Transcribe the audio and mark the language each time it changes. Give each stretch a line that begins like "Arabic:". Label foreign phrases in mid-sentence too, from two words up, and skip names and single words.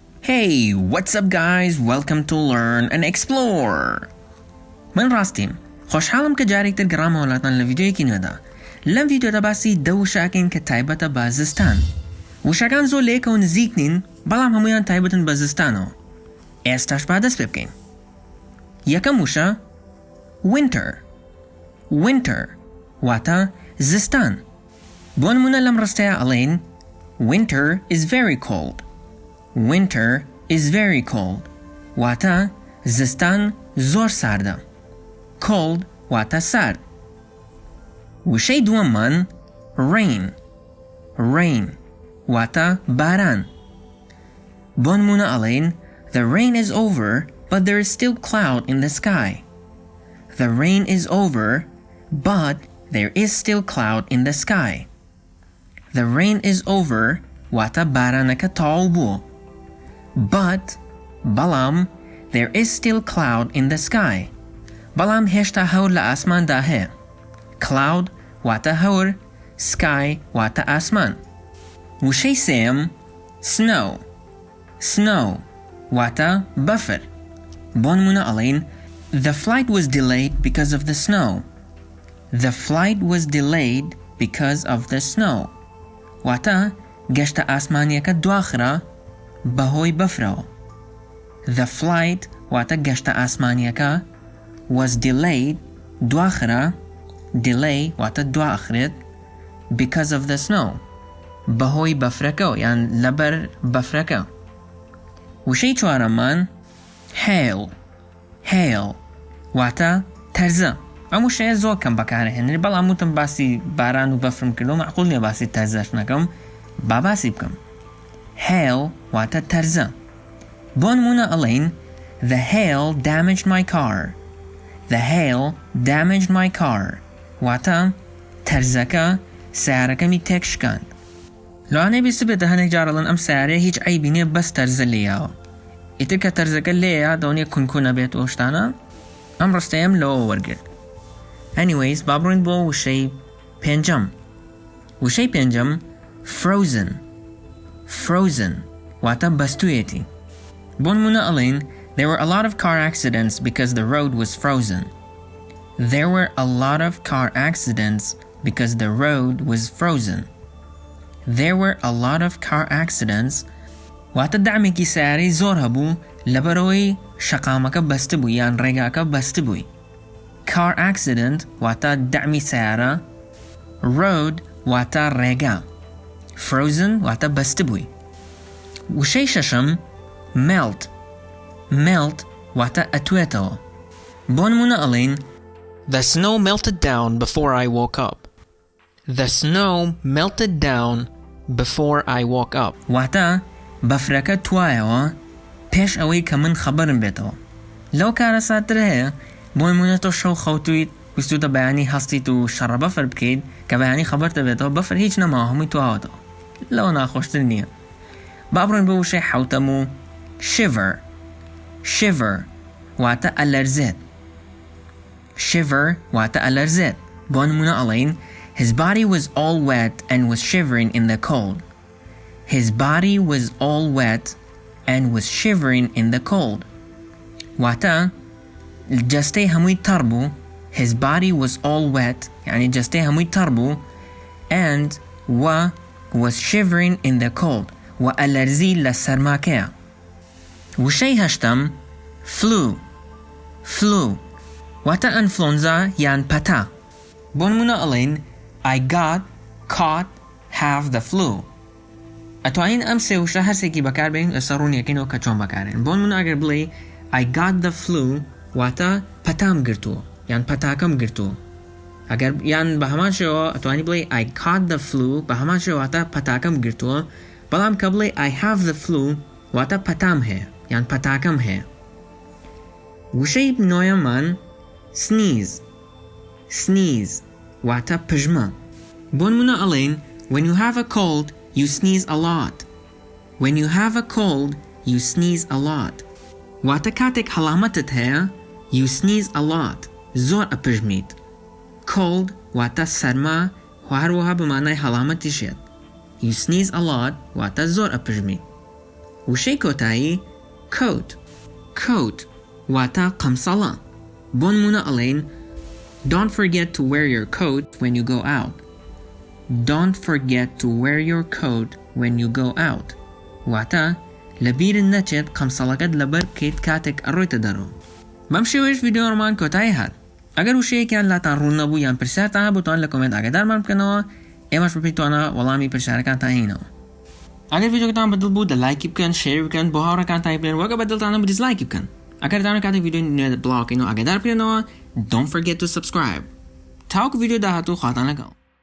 English: Hey, what's up guys? Welcome to Learn and Explore.
Central Kurdish: من راستیم. خوشحالم که جارێکتر گەڕامەوەلاتان لە ڤیدیۆیەکی نوێدا. لەم ڤیدیۆدا باسی دە وشاکین کە تایبەتە بە زستان. وشەکان زۆر لە یەکەوە نزیک نین، بەڵام هەموویان تایبەتن بە زستانەوە. ئێستاش با دەست پێ بکەین. یەکەم وشە winter. Winter واتە زستان. بۆ نمونە لەم ڕستەیە ئەڵێین
English: winter is very cold. Winter is very cold.
Central Kurdish: واتە زستان زۆر ساردە. Cold واتە سارد. وشەی دووەممان rain. Rain واتە باران. بۆ نمونە ئەڵێین
English: the rain is over but there is still cloud in the sky. The rain is over but there is still cloud in the sky. The rain is over
Central Kurdish: واتە بارانەکە تەواو بووە.
English: But بەڵام there is still cloud in the sky.
Central Kurdish: بەڵام هێشتا هەور لە ئاسماندا هەیە. Cloud واتە هەور، sky واتە ئاسمان. وشەی سێم snow. Snow واتە بەفر. بۆ نمونە ئەڵێین
English: the flight was delayed because of the snow. The flight was delayed because of the snow.
Central Kurdish: واتە گەشتە ئاسمانیەکە دواخرا بەهۆی بەفرەوە.
English: The flight
Central Kurdish: واتە گەشتە ئاسمانیەکە
English: was delayed
Central Kurdish: دواخرا delay واتە دواخرێت
English: because of the snow
Central Kurdish: بەهۆی بەفرەکە یان لەبەر بەفرەکە. وشەی چوارەممان hail. Hail واتە تەرزە. ئەم وشەیە زۆر کەم بەکارهێنێت بەڵام وتم باسی باران و بەفرم کردەوە معقول نییە باسی تەرزەش نەکەم با باسی بکەم. Hail واتە تەرزە. بۆ نمونە ئەڵێین
English: the hail damaged my car. The hail damaged my car
Central Kurdish: واتە تەرزەکە سیارەکەمی تێک شکاند. لەوانەیە بیست بێتە هەندێک جارەڵەن ئەم سیارەیە هیچ عیبی نییە بەس تەرزە لێیاوە. ئیتر کە تەرزەکە لێیە دەونێ کونکونە بێت ئەو شتانە ئەم ڕستەیەم لەوە وەرگرت. Anyways با بڕۆین بۆ وشەی پێنجەم. وشەی پێنجەم frozen. Frozen واتە بەستوویەتی. بۆ نمونە ئەڵێین
English: there were a lot of car accidents because the road was frozen. There were a lot of car accidents because the road was frozen. There were a lot of car accidents
Central Kurdish: واتە دەعمێکی سیارەی زۆر هەبوو لەبەرەوەی شەقامەکە بەستە بووی یان ڕێگاکە بەستە بووی.
English: Car accident
Central Kurdish: واتە دەعمی سیارە. Road واتە ڕێگا. Frozen واتە بەستە بووی. وشەی شەشەم melt. Melt واتە ئەتوێتەوە. بۆ نمونە ئەڵێین
English: the snow melted down before I woke up. The snow melted down before I woke up.
Central Kurdish: واتە بەفرەکە توایەوە پێش ئەوەی کە من خەبەرم بێتەوە. لەو کارە ساتر هەیە بۆ نمونە تۆ شەو خەوتویت ویستوتە بەیانی هەستیت و شەڕە بەفر بکەیت کە بەیانی خەبەرتە بێتەوە بەفر هیچ نەماوە هەمووی تواوەتەوە. لەوە ناخۆشتر نییە. با بڕۆین بۆ وشەی حەوتەم و Shiver. Shiver واتە ئەلەرزێت. Shiver واتە ئەلەرزێت. بۆ نمونە ئەڵێین
English: his body was all wet and was shivering in the cold. His body was all wet and was shivering in the cold.
Central Kurdish: واتە جەستەی هەمووی تەڕ بوو.
English: His body was all wet
Central Kurdish: یعنی جەستەی هەمووی تەڕ بوو
English: and was shivering in the cold
Central Kurdish: و ئەلەرزی لە سەرماکەیە. وشەی هەشتەم flu. Flu واتە ئەنفلۆنزا یان پەتا. بۆ نمونە ئەڵێین
English: I got caught have the flu.
Central Kurdish: ئەتوانین ئەم سێ وشە هەرسێکی بەکاربێنین ئێستا ڕوونیەکەینەوە کە چۆن بەکارێن. بۆ نمونە ئەگەر بڵێ
English: I got the flu
Central Kurdish: واتە پەتام گرتووە یان پەتاکەم گرتووە. ئەگەر یان بە هەمان شێوە ئەتوانی بڵێ
English: I caught the flu
Central Kurdish: بە هەمان شێوە واتە پەتاکەم گرتووە. بەڵام کە بڵێ
English: I have the flu
Central Kurdish: واتە پەتام هەیە یان پەتاکەم هەیە. وشەی نۆیەممان sneeze. Sneeze واتە پژمە. بۆ نمونە ئەڵێین
English: when you have a cold you sneeze a lot. When you have a cold you sneeze a lot.
Central Kurdish: واتە کاتێک هەڵامەتت هەیە
English: you sneeze a lot
Central Kurdish: زۆر ئەپژمیت. Cold واتە سەرما و هەروەها بەمانای هەڵامەتیشێت.
English: You sneeze a lot
Central Kurdish: واتە زۆر ئەپژمی. وشەی کۆتایی coat واتە قەمسەڵە. بۆ نمونە ئەڵێن
English: don't forget to wear your coat when you go out. Don't forget to wear your coat when you go out.
Central Kurdish: واتە لەبیرن نەچێت قەمسەڵەکەت لەبەر بکەیت کاتێک ئەڕۆیتە دەرەوە. بەم شێوەیەش ڤیدیۆڕمان کۆتایی هات. ئەگەر وشەیەکیان لاتان ڕوون نەبوو یان پرسیارتان هەبووتان لە کۆمنت ئاگادارمان بکەنەوە، ئێمەش بپێیتوانە وەڵامی پرسیارەکانتان هێنەوە. ئەگەر ڤیدیۆکەتان بەدڵ بوو دەلایکی بکەن، شێر بکەن، بۆ هاوڕێکانتانی بێن، وەگە بەدڵتانە دیسلایکی بکەن. ئەگەر دەتوانن کاتێک ڤیدیۆ نوێ بڵاوکەین و ئاگادار بکەنەوە،
English: don't forget to subscribe.
Central Kurdish: تاوەکو ڤیدیۆ داهاتوو خواتان لەگەڵ.